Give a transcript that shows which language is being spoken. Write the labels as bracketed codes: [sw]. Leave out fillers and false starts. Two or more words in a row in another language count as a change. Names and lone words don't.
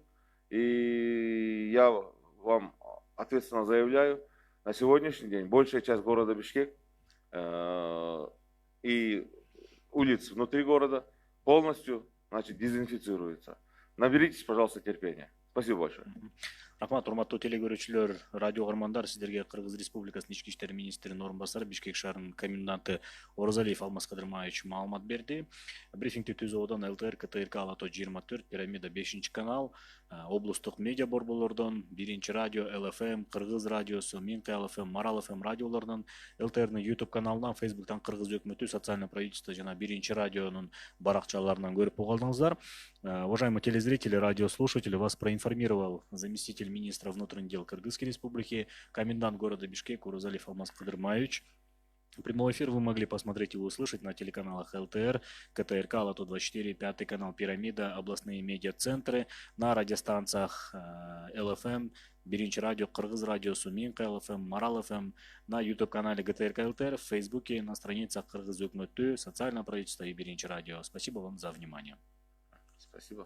[ru] И я вам ответственно заявляю, на сегодняшний день большая часть города Бишкек и улиц внутри города полностью, значит, дезинфицируется. Наберитесь, пожалуйста, терпения. Спасибо большое. [ky] Рахмат, урматтуу телегөрүүчүлөр, радио каармандар, сиздерге Кыргыз Республикасынын ички иштер министринин орун басары, Бишкек шаарынын коменданты Оразалиев Алмаз Кадырмаевич маалымат берди. Брифингди түзүүодон ЛТР, КТРК, Ала тоо 24, Пирамида 5 канал, облустук медиа борборлордон, 1 радио, ЛФМ, Кыргыз радиосу, Минка ЛФМ, Марал ФМ радиолордон, ЛТРнын YouTube каналынан, Facebooктан Кыргыз өкмөтү, социальное правительство жана 1 радионун баракчаларынан көрүп калдыңыздар. [ru] Уважаемые телезрители, радиослушатели, вас проинформировал заместитель министра внутренних дел Кыргызской республики, комендант города Бишкек Оразалиев Алмаз Кадырмаевич. Прямой эфир вы могли посмотреть и услышать на телеканалах ЛТР, КТРК, Ала тоо 24, 5 канал Пирамида, областные медиацентры, на радиостанциях ЛФМ, 1 радио, Кыргыз радиосу, Минка ЛФМ, Марал ФМ, на YouTube-канале ГТРК ЛТР, в Фейсбуке, на страницах Кыргыз өкмөтү, социальное правительство и 1 радио. Спасибо вам за внимание. Спасибо.